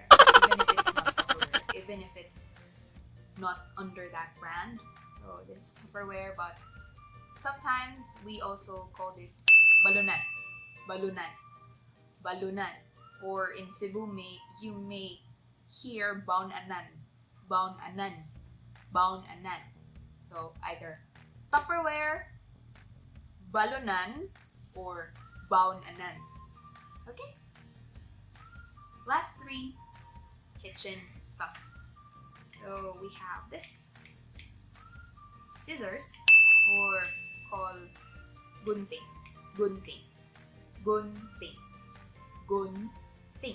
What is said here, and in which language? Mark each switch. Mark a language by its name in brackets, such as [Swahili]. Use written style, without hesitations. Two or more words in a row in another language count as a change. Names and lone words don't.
[English] Even if it's not Tupperware. Even if it's not under that brand. So this is Tupperware, but sometimes we also call this balunan. Balunan. Balunan. Or in Cebu, you may hear baon anan. [Cebuano] Baon anan. Baon anan. [English] So either Tupperware, balunan, or [Cebuano] baon anan. [English] Okay? Last three kitchen stuff. So we have this scissors, or called gunting. Gunting. Gunting. Gunting.